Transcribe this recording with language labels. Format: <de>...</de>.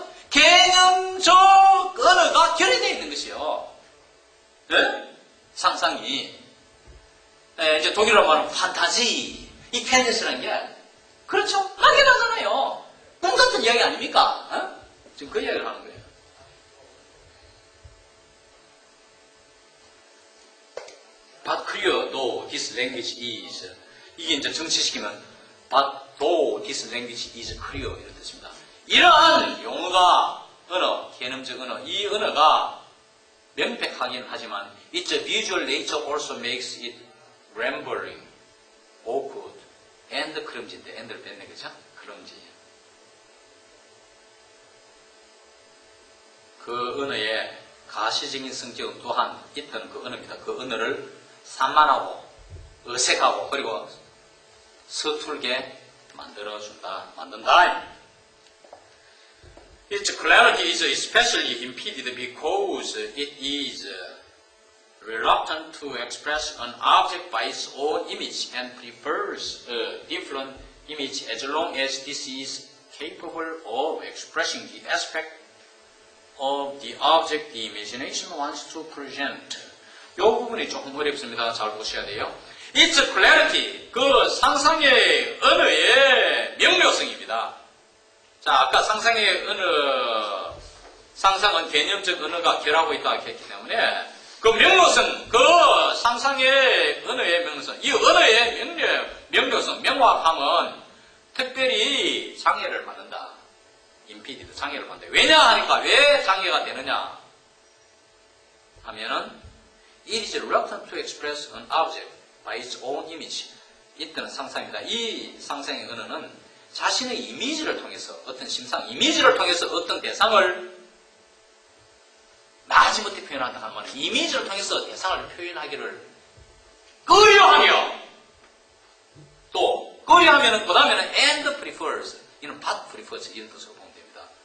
<ko>개념적 언어가 결여되어 있는 것이요. 네? 상상이 이제 독일어로 말하면 판타지 이 펜니스라는 게 그렇죠? 막연하잖아요. 꿈 같은 이야기 아닙니까? 어? 지금 그 이야기를 하는 거예요.</ko> <en>But clear though this language is</en> <ko>이게 이제 정치시키면</ko> <en>But though this language is clear</en> <ko>이런 뜻입니다. 이러한 용어가 언어, 개념적 언어, 이 언어가 명백하긴 하지만</ko> <en>its visual nature also makes it rambling, awkward, and</en> <ko>클럼지인데 and를 뺐네 그죠? 클럼지. 그 언어의 가시적인 성격은 또한 있던 그 언어입니다. 그 언어를 산만하고 어색하고 그리고 서툴게 만든다.</ko> <en>Its clarity is especially impeded because it is reluctant to express an object by its own image and prefers a different image as long as this is capable of expressing the aspect of the object the imagination wants to present.</en> <ko>이 부분이 조금 어렵습니다. 잘 보셔야 돼요.</ko> <en>Its clarity,</en> <ko>그 상상의 언어의 명료성입니다. 자, 아까 상상의 언어, 상상은 개념적 언어가 결하고 있다 했기 때문에 그 명료성, 그 상상의 언어의 명료성, 이 언어의 명료성, 명확함은 특별히 장애를 받는다. impeded, 장애를 받는다. 왜냐 하니까 왜 장애가 되느냐 하면은</ko> <en>it is reluctant to express an object by its own image.</en> <ko>이때는 상상입니다. 이 상상의 언어는 자신의 이미지를 통해서 어떤 심상, 이미지를 통해서 어떤 대상을 마지못해 표현한다 하는 말은 이미지를 통해서 대상을 표현하기를 꺼려하며 또 꺼려하면은 그 다음에는</ko> <en>and prefers</en> <ko>이는</ko> <en>but prefers</en> <ko>이런 뜻으로 보면 됩니다.</ko>